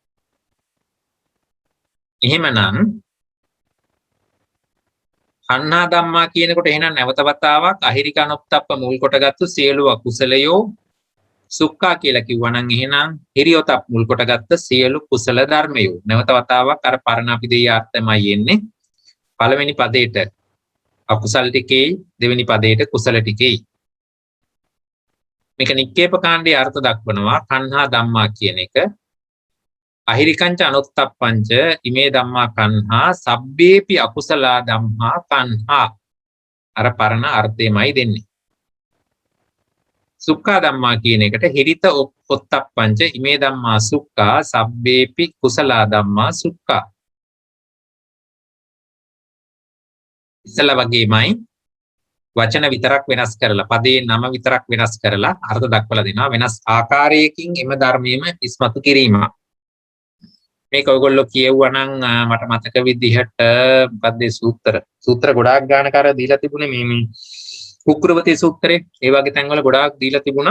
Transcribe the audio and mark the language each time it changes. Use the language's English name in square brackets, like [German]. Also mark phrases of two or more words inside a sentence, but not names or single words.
[Sinhala] එහෙමනම් [Pali] කන්හා ධම්මා [Sinhala] කියනකොට එහෙනම් නැවත වතාවක් අහිරික අනුත්ප්ප මුල් කොටගත්තු සියලු අකුසලයෝ සුක්ඛා කියලා කිව්වනම් එහෙනම් හිරියොතප් මුල් කොටගත්ත සියලු කුසල ධර්මයෝ නැවත වතාවක් අර පරණ අභිදේයාර්ථමයි එන්නේ. පළවෙනි පදේට අකුසල ටිකේ දෙවෙනි පදේට කුසල ටිකේ. මේක නික්කේප කාණ්ඩයේ අර්ථ දක්වනවා [Pali] කන්හා ධම්මා [Sinhala] කියන එක [Pali] අහිරිකංච අනුත්තප්පංච ඉමේ ධම්මා කන්හා සබ්බේපි අකුසලා ධම්මා කන්හා [Sinhala] අර පරණ අර්ථයමයි දෙන්නේ. [Pali] සුක්ඛා ධම්මා [Sinhala] කියන එකට [Pali] හිරිත ඔත්තප්පංච ඉමේ ධම්මා සුක්ඛා සබ්බේපි කුසලා ධම්මා සුක්ඛා. [Sinhala] ඉස්සලා වගේමයි වචන විතරක් වෙනස් කරලා පදේ නම විතරක් වෙනස් කරලා අර්ථ දක්වලා දෙනවා වෙනස් ආකාරයකින් එම ධර්මයේම ඉස්මතු කිරීම. මේක ඔයගොල්ලෝ කියවුවා නම් මට මතක විදිහට මොකක්ද සූත්‍ර ගොඩාක් ගානක අර දීලා තිබුණේ මේ කුක්කුරවතී සූත්‍රේ ඒ වගේ තැන්වල ගොඩාක් දීලා තිබුණා.